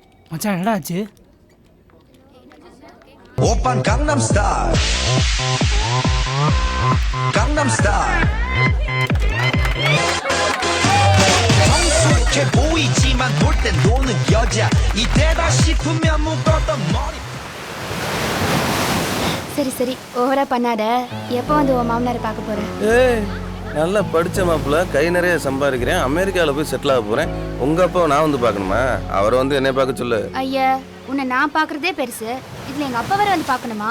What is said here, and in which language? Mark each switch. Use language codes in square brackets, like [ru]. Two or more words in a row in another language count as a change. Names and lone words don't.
[ta] மச்சான் என்னடா ஆச்சு? [ko] 오빤 강남스타일 강남스타일 성숙해 보이지만 돌 땐 노는 여자 이때다 싶으면 묶었던 머리 [ta] சரி சரி ஓவரா பண்ணாத. எப்போ வந்து உன் மாமனாரை பார்க்க போற? ஏய் நல்லா படித்த மாப்பிள்ள கை நிறைய சம்பாதிக்கிறேன், அமெரிக்காவில் போய் செட்டில் ஆக போகிறேன். உங்கள் அப்பாவை நான் வந்து பார்க்கணுமா? அவரை வந்து என்னை பார்க்க சொல்லு. ஐயா, உன்னை நான் பார்க்கறதே பெருசு, இதுல எங்க அப்பா வர வந்து பார்க்கணுமா?